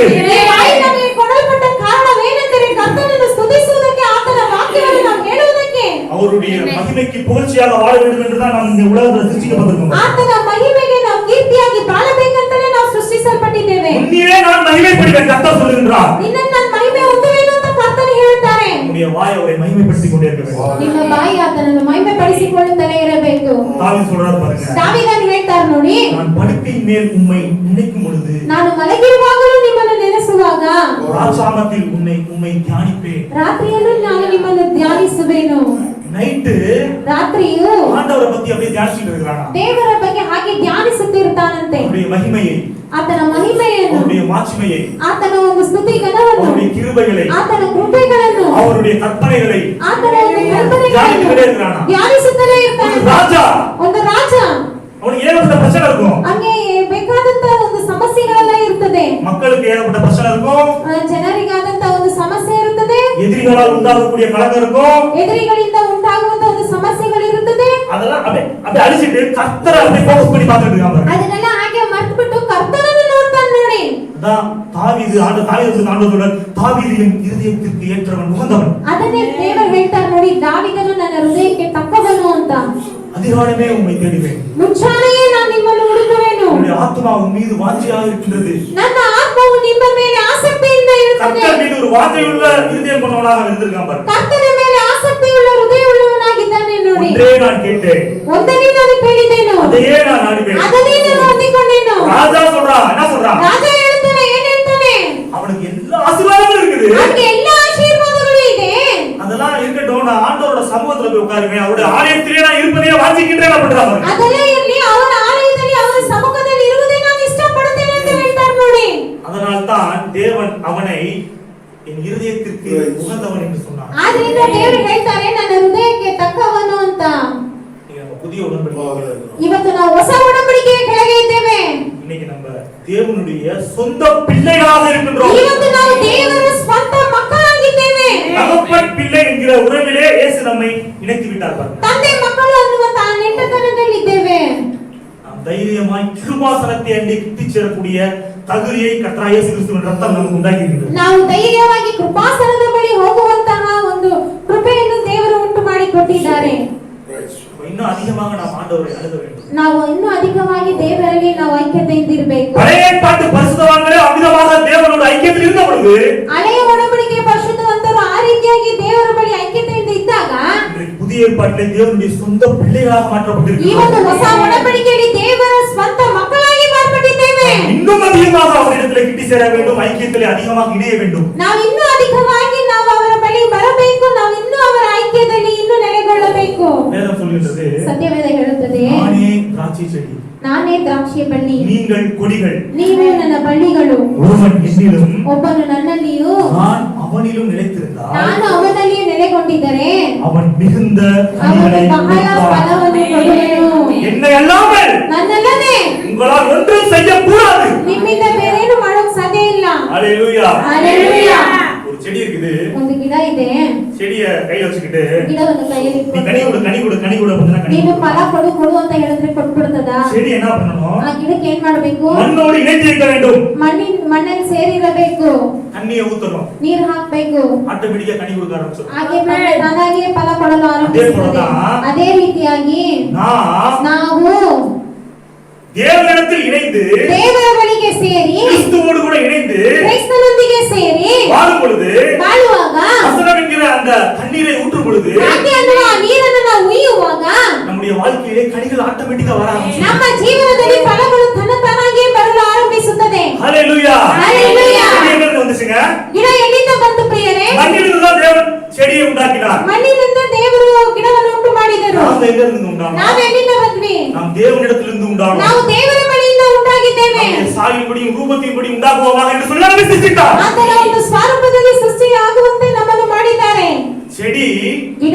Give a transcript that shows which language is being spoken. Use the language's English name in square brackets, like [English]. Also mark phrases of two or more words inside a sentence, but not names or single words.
[Kannada] ಈ ಬಾಯಿ ನಮಗೆ ಕೊಡಲ್ಪಟ್ಟ ಕಾರಣವೇನೆಂದರೆ ಕರ್ತನನ್ನು ಸ್ತುತಿಸುವುದಕ್ಕೆ, ಆತನ ವಾಕ್ಯವನ್ನು ನಾವು ಹೇಳುವುದಕ್ಕೆ. [Tamil] அவருடைய மகிமைக்கு புகழ்ச்சியாக வாழ வேண்டும் என்று தான் நாம் இந்த உலகத்தில் சிருஷ்டிக்கப்பட்டிருக்கோம். [Kannada] ಆತನ ಮಹಿಮೆಗೆ ನಾವು ಕೀರ್ತಿಯಾಗಿ ಬಾಳಬೇಕಂತಲೇ ನಾವು ಸೃಷ್ಟಿಸಲ್ಪಟ್ಟಿದ್ದೇವೆ. [Tamil] உன்னையே நான் மகிமைப்படுவேன் கர்த்தர் சொல்லுகிறார். [Kannada] ನಿನ್ನನ್ನು ನಾನು ಮಹಿಮೆ ಹೊಂದುವೆನು ಅಂತ ಕರ್ತನು ಹೇಳುತ್ತಾರೆ. [Tamil] உன்னுடைய வாய் அவரை மகிமைப்படுத்திக் கொண்டே இருக்க வேண்டும். [Kannada] ನಿಮ್ಮ ಬಾಯಿ ಆತನನ್ನು ಮಹಿಮೆ ಪಡಿಸಿಕೊಳ್ಳುತ್ತಲೇ ಇರಬೇಕು. [Tamil] தாவீது சொல்றாரு பாருங்க, [Kannada] ದಾವೀದನು ಹೇಳ್ತಾರೆ ನೋಡಿ, [Tamil] நான் படுக்கையின் மேல் உம்மை நினைக்கும் பொழுது, [Kannada] ನಾನು ಮಲಗಿರುವಾಗಲೂ ನಿಮ್ಮನ್ನು ನೆನೆಸುವಾಗ, [Tamil] ராஜாமத்தில் உம்மை தியானிப்பேன். [Kannada] ರಾತ್ರಿಯಲ್ಲೂ ನಾನು ನಿಮ್ಮನ್ನು ಧ್ಯಾನಿಸುವೆನು. [Tamil] நைட்டு [Kannada] ರಾತ್ರಿಯು [Tamil] ஆண்டவரை பத்தி அப்படியே தியானிச்சுட்டு இருக்கிறானா? [Kannada] ದೇವರ ಬಗ್ಗೆ ಹಾಗೆ ಧ್ಯಾನಿಸುತ್ತಿರ್ತಾನಂತೆ. [Tamil] அவருடைய மகிமையை, [Kannada] ಆತನ ಮಹಿಮೆಯನ್ನು, [Tamil] அவருடைய மாட்சிமையை, [Kannada] ಆತನ ಒಂದು ಸ್ತುತಿಗಣವನ್ನು, [Tamil] அவருடைய கிருபைகளை, [Kannada] ಆತನ ಕೃಪೆಗಳನ್ನು, [Tamil] அவருடைய கற்பனைகளை [Kannada] ಆತನ ಒಂದು [Tamil] தியானித்துக்கிட்டே [Kannada] ಕಲ್ಪನೆಗಳನ್ನು [Tamil] இருக்கிறானா? [Kannada] ಧ್ಯಾನಿಸುತ್ತಲೇ ಇರ್ತಾನೆ. [Tamil] ஒரு ராஜா, [Kannada] ಒಂದು ರಾಜ, [Tamil] அவனுக்கு ஏகப்பட்ட பிரச்சனை இருக்கும். [Kannada] ಹಂಗೆ ಬೇಕಾದಂತ ಒಂದು ಸಮಸ್ಯೆಗಳೆಲ್ಲ ಇರ್ತದೆ. [Tamil] மக்களுக்கு ஏகப்பட்ட பிரச்சனை இருக்கும். [Kannada] ಜನರಿಗಾದಂತ ಒಂದು ಸಮಸ್ಯೆ ಇರುತ್ತದೆ. [Tamil] எதிரிகளால் உண்டாகக்கூடிய கலக்கம் இருக்கும். [Kannada] ಎದುರಿಗಳಿಂದ ಉಂಟಾಗುವಂತ ಒಂದು ಸಮಸ್ಯೆಗಳು ಇರುತ್ತದೆ. [Tamil] அதெல்லாம் அப்படியே அழிச்சிட்டு கர்த்தரை அப்படியே ஃபோக்கஸ் பண்ணி பார்த்துட்டு இருக்காங்க. [Kannada] ಅದನ್ನೆಲ್ಲ ಹಾಗೆ ಮರೆತುಬಿಟ್ಟು ಕರ್ತನನ್ನು ನೋಡ್ತಾನೆ ನೋಡಿ. [Tamil] அதான் தாவீது ஆண்டவரோட தாவீது என் இருதயத்திற்கு ஏற்றவன், உகந்தவன். [Kannada] ಅದನ್ನೇ ದೇವರು ಹೇಳ್ತಾರೆ ನೋಡಿ, ದಾವೀದನು ನನ್ನ ಹೃದಯಕ್ಕೆ ತಕ್ಕವನು ಅಂತ. [Tamil] அதிகாலமே உம்மை தேடுவேன். [Kannada] ಮುಂಚಾನೆಯೇ ನಾನು ನಿಮ್ಮನ್ನು ಹುಡುಕುವೆನು. [Tamil] ஆத்மா உன் மீது வாஞ்சையாக இருக்கின்றது. [Kannada] ನನ್ನ ಆತ್ಮವು ನಿಮ್ಮ ಮೇಲೆ ಆಸಕ್ತಿಯಿಂದ ಇರುತ್ತದೆ. [Tamil] கர்த்தர் மீது ஒரு வாஞ்சையுள்ள இருதயம் கொண்டவனாக இருந்திருக்கான் பாரு. [Kannada] ಕರ್ತನ ಮೇಲೆ ಆಸಕ್ತಿಯುಳ್ಳ ಹೃದಯವುಳ್ಳವನಾಗಿದ್ದಾನೆ ನೋಡಿ. [Tamil] ஒன்றே நான் கேட்டேன், [Kannada] ಒಂದನೇ ನಾನು ಕೇಳಿದೆನು, [Tamil] அதையே நான் நாடுவேன். [Kannada] ಅದನ್ನೇ ನಾನು ಹೊಂದಿಕೊಂಡೆನು. [Tamil] ராஜா சொல்றான், என்ன சொல்றான்? [Kannada] ರಾಜ ಹೇಳ್ತಾನೆ, ಏನ್ ಹೇಳ್ತಾನೆ? [Tamil] அவனுக்கு எல்லா ஆசீர்வாதமும் இருக்குது. [Kannada] ಅವನಿಗೆ ಎಲ್ಲ ಆಶೀರ್ವಾದಗಳು ಇದೆ. [Tamil] அதெல்லாம் இருக்கட்டும், நான் ஆண்டவரோட சமூகத்துல போய் உட்காருவேன், அவருடைய ஆலயத்திலே நான் இருப்பதையே வாஞ்சிக்கின்றேன் அப்படின்றாங்க. [Kannada] ಅದೆಲ್ಲ ಇರ್ಲಿ, ಅವರ ಆಲಯದಲ್ಲಿ ಅವರ ಸಮ್ಮುಖದಲ್ಲಿ ಇರುವುದೇ ನಾನು ಇಷ್ಟಪಡುತ್ತೇನೆ ಅಂತ ಹೇಳ್ತಾರೆ ನೋಡಿ. [Tamil] அதனால்தான் தேவன் அவனை என் இருதயத்திற்கு உகந்தவன் என்று சொன்னார். [Kannada] ಆದ್ರಿಂದ ದೇವರು ಹೇಳ್ತಾರೆ ನನ್ನ ಹೃದಯಕ್ಕೆ ತಕ್ಕವನು ಅಂತ. [Tamil] ಈಗ நம்ம புதிய உடன்படிக்கை, [Kannada] ಇವತ್ತು ನಾವು ಹೊಸ ಒಡಂಬಡಿಕೆಯ ಕೆಳಗೆ ಇದ್ದೇವೆ. [Tamil] இன்னைக்கு நம்ம தேவனுடைய சொந்த பிள்ளைகளாக இருக்கின்றோம். [Kannada] ಇವತ್ತು ನಾವು ದೇವರ ಸ್ವಂತ ಮಕ್ಕಳಾಗಿದ್ದೇವೆ. [Tamil] தகப்பன் பிள்ளை என்கிற உறவிலே இயேசு நம்மை இணைத்து விட்டார் பாருங்க. [Kannada] ತಂದೆ ಮಕ್ಕಳು ಅನ್ನುವಂತ ಆ ನೆಂಟತನದಲ್ಲಿದ್ದೇವೆ. [Tamil] நாம் தைரியமாய் கிருபாசனத்தை அண்டி கிட்டிச் சேரக்கூடிய தகுதியை கர்த்தராகிய இயேசு கிறிஸ்துவின் ரத்தம் நமக்கு உண்டாக்கி இருக்கிறது. [Kannada] ನಾವು ಧೈರ್ಯವಾಗಿ ಕೃಪಾಸನದ ಬಳಿ ಹೋಗುವಂತಹ ಒಂದು ಕೃಪೆಯನ್ನು ದೇವರು ಉಂಟು ಮಾಡಿ ಕೊಟ್ಟಿದ್ದಾರೆ. [Tamil] இன்னும் அதிகமாக நாம் ஆண்டவரை அணுக வேண்டும். [Kannada] ನಾವು ಇನ್ನೂ ಅಧಿಕವಾಗಿ ದೇವರಲ್ಲಿ ನಾವು ಐಕ್ಯತೆಯಿಂದ ಇರಬೇಕು. [Tamil] பழைய ஏற்பாட்டு பரிசுத்தவான்களே அமிதமாக தேவனோட ஐக்கியத்தில் இருந்த பொழுது, [Kannada] ಹಳೆಯ ಒಡಂಬಡಿಕೆಯ ಪರಿಶುದ್ಧವಂತರು ಆ ರೀತಿಯಾಗಿ ದೇವರ ಬಳಿ ಐಕ್ಯತೆಯಿಂದ ಇದ್ದಾಗ, [Tamil] இன்றைக்கு புதிய ஏற்பாட்டிலே தேவனுடைய சொந்த பிள்ளைகளாக [Kannada] ಇವತ್ತು [Tamil] மாற்றப்பட்டிருக்கிறோம். [Kannada] ಹೊಸ ಒಡಂಬಡಿಕೆಯಲ್ಲಿ ದೇವರ ಸ್ವಂತ ಮಕ್ಕಳಾಗಿ ಮಾರ್ಪಟ್ಟಿದ್ದೇವೆ. [Tamil] இன்னும் அதிகமாக அவரிடத்திலே கிட்டி சேர வேண்டும், ஐக்கியத்திலே அதிகமாக இணைய வேண்டும். [Kannada] ನಾವು ಇನ್ನೂ ಅಧಿಕವಾಗಿ ನಾವು ಅವರ ಬಳಿ ಬರಬೇಕು. ನಾವು ಇನ್ನೂ ಅವರ ಐಕ್ಯದಲ್ಲಿ ಇನ್ನೂ ನೆಲೆಗೊಳ್ಳಬೇಕು. [Tamil] வேதம் சொல்கின்றது, [Kannada] ಸತ್ಯವೇದ ಹೇಳುತ್ತದೆ, [Tamil] நானே திராட்சை செடி, [Kannada] ನಾನೇ ದ್ರಾಕ್ಷಿ ಬಳ್ಳಿ, [Tamil] நீங்கள் கொடிகள். [Kannada] ನೀವು ನನ್ನ ಬಳ್ಳಿಗಳು. [Tamil] ஒருவன் என்னிலும் [Kannada] ಒಬ್ಬನು ನನ್ನಲ್ಲಿಯೂ [Tamil] நான் அவனிலும் நிலைத்திருந்தால் [Kannada] ನಾನು ಅವನಲ್ಲಿಯೇ ನೆಲೆಗೊಂಡಿದ್ದರೆ [Tamil] அவன் மிகுந்த [Kannada] ಅವನು [Tamil] கனிகளை [Kannada] ಬಹಳ [Tamil] கொடுப்பான். [Kannada] ಫಲವನ್ನು ಕೊಡುವನು. [Tamil] என்னை அல்லாமல் [Kannada] ನನ್ನಲ್ಲದೆ [Tamil] உங்களால் ஒன்றும் செய்யக்கூடாது. [Kannada] ನಿಮ್ಮಿಂದ ಬೇರೇನು ಮಾಡೋಕ್ ಸಾಧ್ಯ ಇಲ್ಲ. [Tamil] அல்லேலூயா. ஹalleluya. ஒரு செடி இருக்குது, [Kannada] ಒಂದು ಗಿಡ ಇದೆ. [Tamil] செடிய கையில வச்சுக்கிட்டு [Kannada] ಗಿಡವನ್ನು ಕೈಯಲ್ಲಿ [Tamil] நீ கனி கொடு கனி கொடு கனி கொடு அப்படின்னா கனி [Kannada] ನೀನು [Tamil] கொடு. [Kannada] ಫಲ ಕೊಡು ಕೊಡು ಅಂತ ಹೇಳಿದ್ರೆ ಕೊಟ್ಬಿಡ್ತದ? [Tamil] செடி என்ன பண்ணணும்? [Kannada] ಆ ಗಿಡಕ್ಕೆ ಏನ್ ಮಾಡ್ಬೇಕು? [Tamil] மண்ணோடு இணைந்திருக்க வேண்டும். [Kannada] ಮಣ್ಣಲ್ಲಿ ಸೇರಿರಬೇಕು. [Tamil] தண்ணியை ஊத்தணும், [Kannada] ನೀರು ಹಾಕ್ಬೇಕು. [Tamil] ஆட்டோமேட்டிக்கா கனி கொடுக்க ஆரம்பிச்சிடும். [Kannada] ಹಾಗೆ ತಾನಾಗಿಯೇ ಫಲ ಕೊಡಲು ಆರಂಭಿಸುತ್ತದೆ. ಅದೇ ರೀತಿಯಾಗಿ ನಾವು [Tamil] தேவனிடத்தில் இணைந்து [Kannada] ದೇವರ ಬಳಿಗೆ ಸೇರಿ [Tamil] கிறிஸ்துவோடு கூட இணைந்து [Kannada] ಕ್ರೈಸ್ತನೊಂದಿಗೆ ಸೇರಿ [Tamil] வாழும் பொழுது, [Kannada] ಬಾಳುವಾಗ, [Tamil] வசனம் என்கிற அந்த தண்ணீரை ஊற்றும் பொழுது [Kannada] ವಾಕ್ಯ ಅನ್ನುವ ಆ ನೀರನ್ನು ನಾವು ಉಯ್ಯುವಾಗ [Tamil] நம்முடைய வாழ்க்கையிலே கனிகள் ஆட்டோமேட்டிக்கா வர ஆரம்பிச்சிடும். [Kannada] ನಮ್ಮ ಜೀವನದಲ್ಲಿ ಫಲಗಳು ತನ್ನತಾನಾಗಿಯೇ ಬರಲು ಆರಂಭಿಸುತ್ತದೆ. [Tamil] ஹalleluya. ஹalleluya. செடி எங்கிருந்து வந்துச்சுங்க? [Kannada] ಗಿಡ ಎಲ್ಲಿಂದ ಬಂತು ಪ್ರಿಯರೇ? [Tamil] மண்ணிலிருந்து தான் தேவன் செடியை உண்டாக்கினார். [Kannada] ಮಣ್ಣಿನಿಂದ ದೇವರು ಗಿಡವನ್ನು ಉಂಟು ಮಾಡಿದರು. [Tamil] நாம் எங்கிருந்து உண்டானோம்? [Kannada] ನಾವು ಎಲ್ಲಿಂದ ಬಂದ್ವಿ? [Tamil] நாம் தேவனிடத்திலிருந்து உண்டானோம். [Kannada] ನಾವು ದೇವರ ಬಳಿಯಿಂದ ಉಂಟಾಗಿದ್ದೇವೆ. [Tamil] நம்முடைய சாயலின்படியும் ரூபத்தின்படியும் உண்டாக்குவோமாக என்று சொல்லி நம்மை சிருஷ்டித்தார். [Kannada] ಆತನ ಒಂದು ಸ್ವರೂಪದಲ್ಲಿ ಸೃಷ್ಟಿಯಾಗುವಂತೆ ನಮ್ಮನ್ನು ಮಾಡಿದ್ದಾರೆ. [Tamil] செடி [Kannada] ಗಿಡ